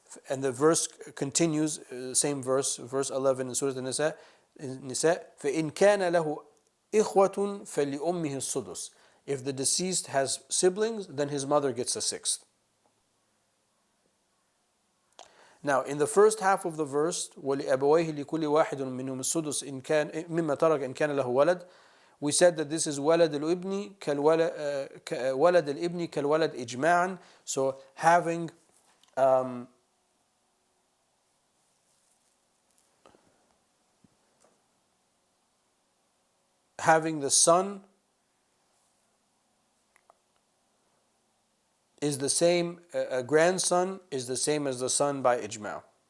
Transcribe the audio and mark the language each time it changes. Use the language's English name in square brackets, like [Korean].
[English] And the verse continues, same verse 11 in Surah An-Nisa, [Arabic] فَإِنْ كَانَ لَهُ إِخْوَةٌ فَلِأُمِّهِ السُّدُسُ. [English] If the deceased has siblings, then his mother gets a sixth. Now, in the first half of the verse, [Arabic] وَلِأَبَوَيْهِ لِكُلِّ وَاحِدٌ مِّنْهُمُ السُّدُسُ مِمَّا تَرَكَ إِنْ كَانَ لَهُ وَلَدٌ. [English] We said that this is [Arabic] وَلَدَ الْإِبْنِ كَالْوَلَدِ إِجْمَاعًا. [English] So having having the son is the same, a grandson is the same as the son by ijma'.